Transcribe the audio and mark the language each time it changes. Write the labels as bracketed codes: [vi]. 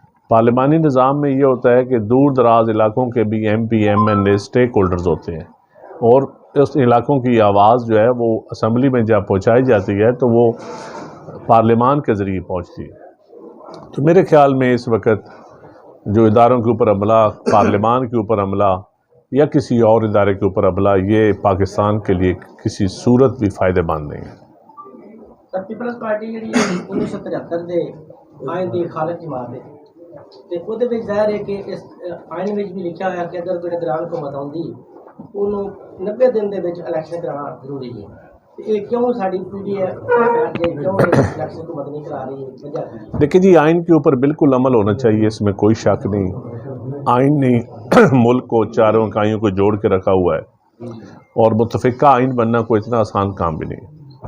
[ur] پارلیمانی نظام میں یہ ہوتا ہے کہ دور دراز علاقوں کے بھی ایم پی ایم این اے اسٹیک ہولڈرز ہوتے ہیں، اور اس علاقوں کی آواز جو ہے وہ اسمبلی میں جب پہنچائی جاتی ہے تو وہ پارلیمان کے ذریعے پہنچتی ہے. تو میرے خیال میں اس وقت جو اداروں کے اوپر حملہ، پارلیمان کے اوپر حملہ یا کسی اور ادارے کے اوپر حملہ، یہ پاکستان کے لیے کسی صورت بھی فائدہ مند نہیں ہے. [pa] پیپلز پارٹی جڑی 1973 دے آئین دی خالق جماعت ہے تے اودے وچ ظاہر ہے کہ اس آئین وچ بھی لکھا ہوا ہے کہ اگر کوئی نگران حکومت آؤندی انہوں 90 دن دے وچ الیکشن کرانا ضروری ہے. [ur] یہ کیوں ساری پی ڈی ہے کیوں الیکشن حکومت نہیں کرا رہی ہے؟ [pa] وجہ کی ہے؟ [ur] دیکھیں جی، آئین کے اوپر بالکل عمل ہونا چاہیے، اس میں کوئی شک نہیں. آئین نے ملک کو چاروں اکائیوں کو جوڑ کے رکھا ہوا ہے، اور متفقہ آئین بننا کوئی اتنا آسان کام بھی نہیں.